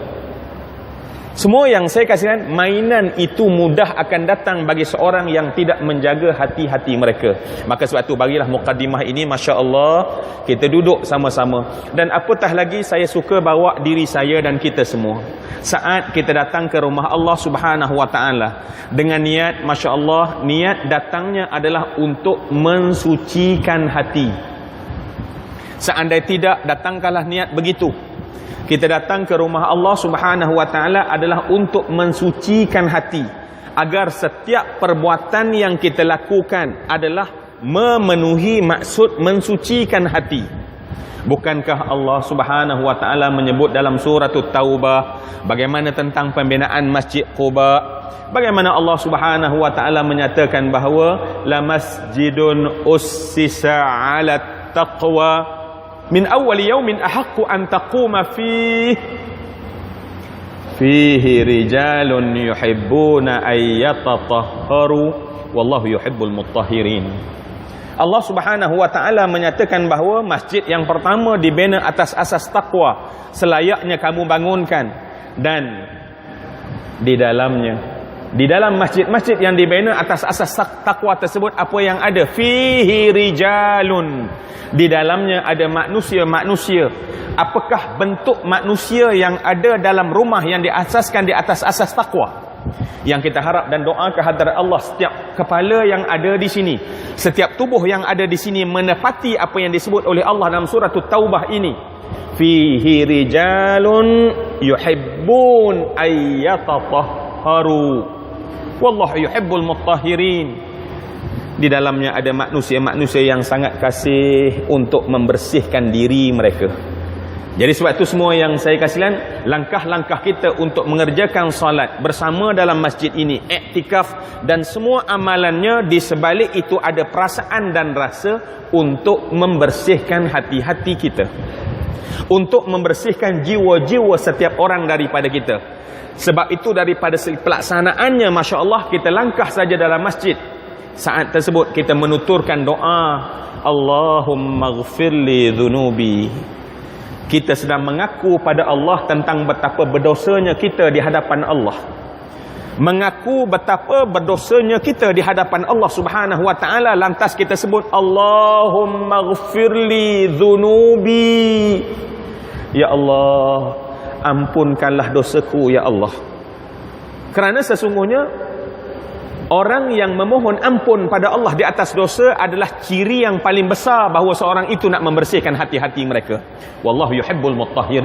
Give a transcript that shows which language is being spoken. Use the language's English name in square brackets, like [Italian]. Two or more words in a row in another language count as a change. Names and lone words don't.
[Malay] Semua yang saya kasihkan, mainan itu mudah akan datang bagi seorang yang tidak menjaga hati-hati mereka. Maka sebab tu barilah mukaddimah ini, [Arabic] ما شاء الله, [Malay] kita duduk sama-sama. Dan apatah lagi, saya suka bawa diri saya dan kita semua saat kita datang ke rumah [Arabic] الله سبحانه وتعالى [Malay] dengan niat, [Arabic] ما شاء الله, [Malay] niat datangnya adalah untuk mensucikan hati. Seandai tidak, datangkanlah niat begitu. Kita datang ke rumah [Arabic] الله سبحانه وتعالى [Malay] adalah untuk mensucikan hati, agar setiap perbuatan yang kita lakukan adalah memenuhi maksud mensucikan hati. Bukankah [Arabic] الله سبحانه وتعالى [Malay] menyebut dalam surah Taubah bagaimana tentang pembinaan Masjid Quba? Bagaimana Allah Subhanahu wa ta'ala menyatakan bahawa [Arabic] لمسجد أسس على التقوى من أول يوم أحق أن تقوم فيه رجال يحبون أن يتطهروا والله يحب المطهرين. الله سبحانه وتعالى [Malay] menyatakan bahawa masjid yang pertama dibina atas asas takwa, selayaknya kamu bangunkan. Dan di dalam masjid-masjid yang dibina atas asas takwa tersebut, apa yang ada? [Arabic] فيه رجال, [Malay] di dalamnya ada manusia-manusia. Apakah bentuk manusia yang ada dalam rumah yang diasaskan di atas asas takwa? Yang kita harap dan doa ke hadirat Allah, setiap kepala yang ada di sini, setiap tubuh yang ada di sini menepati apa yang disebut oleh Allah dalam surah Taubah ini. [Arabic] فيه رجال يحبون أن يتطهروا والله يحب المطهرين. [Malay] Di dalamnya ada manusia-manusia yang sangat kasih untuk membersihkan diri mereka. Jadi sebab itu semua yang saya kasihkan, langkah-langkah kita untuk mengerjakan salat bersama dalam masjid ini, iktikaf dan semua amalannya, di sebalik itu ada perasaan dan rasa untuk membersihkan hati-hati kita, untuk membersihkan jiwa-jiwa setiap orang daripada kita. Sebab itu daripada pelaksanaannya, [Arabic] ما شاء الله, [Malay] kita langkah saja dalam masjid. Saat tersebut kita menuturkan doa, [Arabic] اللهم اغفر لي ذنوبي. [Malay] Kita sedang mengaku pada Allah tentang betapa berdosanya kita di hadapan Allah. Mengaku betapa berdosanya kita di hadapan [Arabic] الله سبحانه وتعالى. [Malay] Lantas kita sebut, [Arabic] اللهم اغفر لي ذنوبي. يا الله, [Malay] ampunkanlah dosaku ya Allah. Kerana sesungguhnya orang yang memohon ampun pada Allah di atas dosa adalah ciri yang paling besar bahawa seorang itu nak membersihkan hati-hati mereka. [Arabic] والله يحب المطهرين.